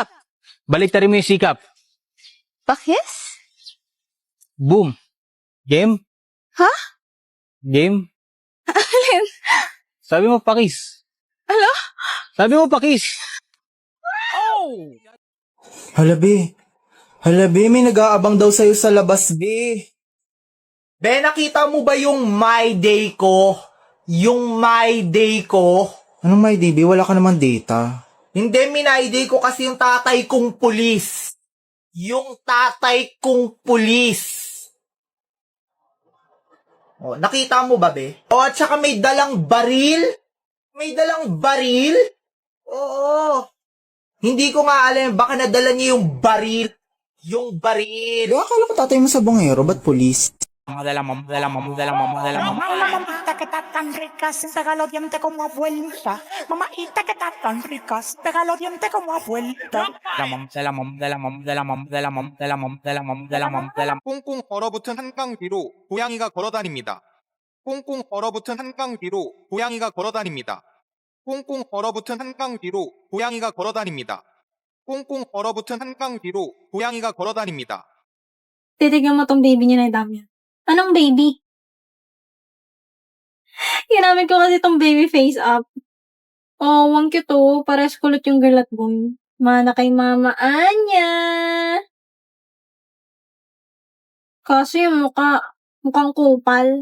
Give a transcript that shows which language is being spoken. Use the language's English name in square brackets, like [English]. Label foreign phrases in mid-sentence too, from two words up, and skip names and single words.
[Filipino] baliktarin mo yung sikap. Pakis? Boom. Game? Ha? Game? Alin? Sabi mo pakis. Ala? Sabi mo pakis. Hala, be. Hala, be, may nag-aabang daw sa'yo sa labas, be. Be, nakita mo ba yung My Day ko? Yung My Day ko? Anong My Day, be? Wala ka naman data. Hindi, minayday ko kasi yung tatay kong pulis. Yung tatay kong pulis. Oh, nakita mo ba, be? Oh, at saka may dalang baril? May dalang baril? Oo. Hindi ko nga alam, baka nadala niya yung baril. Yung baril. Akala ko tatay mo sa bungero, ba't pulis? [Spanish] Mamita que está tan rica, sin pegar los dientes como abuelita. Mamita que está tan rica, sin pegar los dientes como abuelita. [Korean] 꽁꽁 얼어붙은 한강 뒤로 고양이가 걸어다닙니다. 꽁꽁 얼어붙은 한강 뒤로 고양이가 걸어다닙니다. 꽁꽁 얼어붙은 한강 뒤로 고양이가 걸어다닙니다. 꽁꽁 얼어붙은 한강 뒤로 고양이가 걸어다닙니다. [Filipino] Titignan mo tong baby niya na dami. Anong baby? Ginamit ko kasi tong baby face up. Oh, ang cute oh. Pares kulot yung girl at boy. Mana kay Mama Anya. Kaso yung mukhang kupal.